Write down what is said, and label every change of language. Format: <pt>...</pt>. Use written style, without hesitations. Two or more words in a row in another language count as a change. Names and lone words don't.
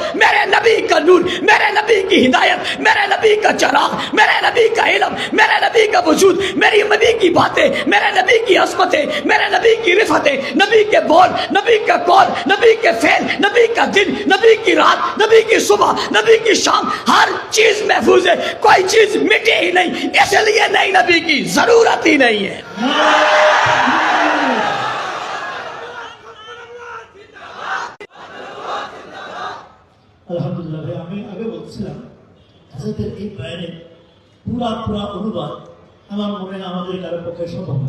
<ur>میرے نبی کا نور، میرے نبی کی ہدایت، میرے نبی کا چراغ، میرے نبی کا علم، میرے نبی کا وجود، میری نبی کی باتیں، میرے نبی کی عظمتیں، میرے نبی کی رفتیں، نبی کے بول، نبی کا قول، نبی کے فعل، نبی کا دن، نبی کی رات، نبی کی صبح، نبی کی شام، ہر چیز محفوظ ہے، کوئی چیز مٹی ہی نہیں، اس لیے نئی نبی کی ضرورت ہی نہیں ہے۔</ur> <bn>আলহামদুলিল্লাহ ভাই, আমি আগে বলছিলাম হাজরতের এই বয়ানের পুরা অনুবাদ আমার মনে হয় আমাদের কারোর পক্ষে সম্ভব না।</bn>